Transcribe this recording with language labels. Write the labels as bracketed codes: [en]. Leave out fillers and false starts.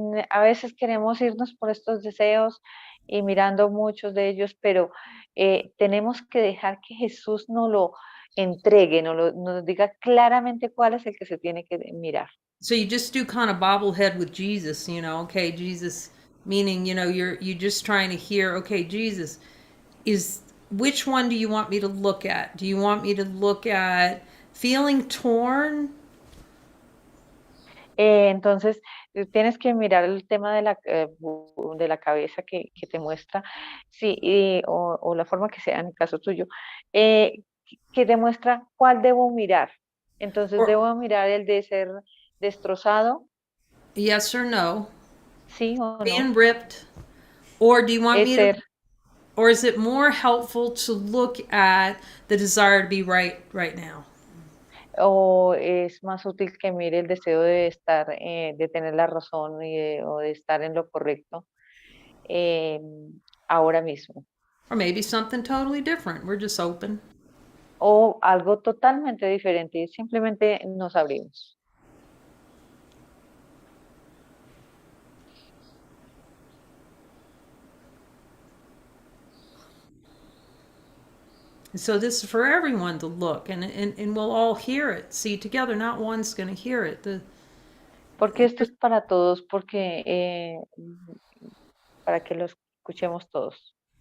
[es] A veces queremos irnos por estos deseos y mirando muchos de ellos, pero tenemos que dejar que Jesús nos lo entregue, nos diga claramente cuál es el que se tiene que mirar. [en] So you just do kind of bobblehead with Jesus, okay, Jesus, meaning, you're just trying to hear, okay, Jesus, which one do you want me to look at? Do you want me to look at feeling torn? [es] Entonces, tienes que mirar el tema de la cabeza que te muestra, sí, o la forma que sea en el caso tuyo, que te muestra cuál debo mirar. Entonces, debo mirar el de ser destrozado. [en] Yes or no? [es] Sí o no. [en] Being ripped. Or do you want me to, or is it more helpful to look at the desire to be right now? [es] O es más útil que mire el deseo de estar, de tener la razón o de estar en lo correcto ahora mismo. [en] Or maybe something totally different. We're just open. [es] O algo totalmente diferente. Simplemente nos abrimos. [en] So this is for everyone to look, and we'll all hear it. See, together, not one's going to hear it. [es] Porque esto es para todos, porque para que lo escuchemos todos.